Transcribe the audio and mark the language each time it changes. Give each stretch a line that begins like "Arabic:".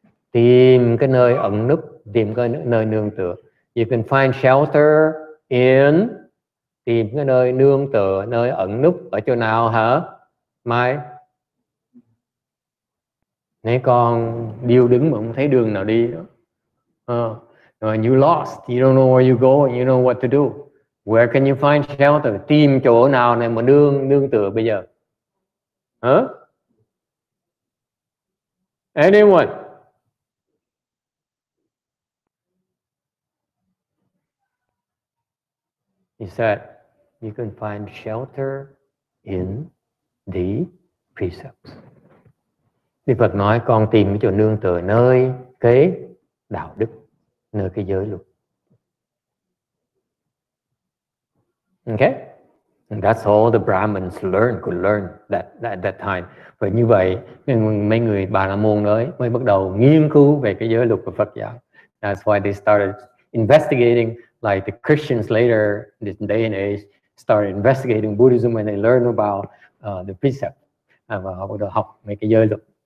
Vietnamese: Tìm cái nơi ẩn núp, tìm cái nơi nương tựa.
English: You can find shelter in,
Vietnamese: tìm cái nơi nương tựa, nơi ẩn núp ở chỗ nào hả? Mai? Nếu con điêu đứng mà không thấy đường nào đi đó.
English: You lost, you don't know where you go, you know what to do. Where can you find shelter?
Vietnamese: Tìm chỗ nào này mà nương tựa bây giờ?
English: Anyone? He said, you can find shelter in the precepts.
Vietnamese: Đức Phật nói con tìm cái chỗ nương tựa nơi cái đạo đức, nơi cái giới luật.
English: Okay? And that's all the Brahmins could learn at that time.
Vietnamese: Và như vậy, mấy người Bà La Môn mới bắt đầu nghiên cứu về cái giới luật của Phật giáo.
English: That's why they started investigating, like the Christians later in this day and age started investigating Buddhism when they learned about the precept.
Vietnamese: Và họ bắt đầu học mấy cái giới luật.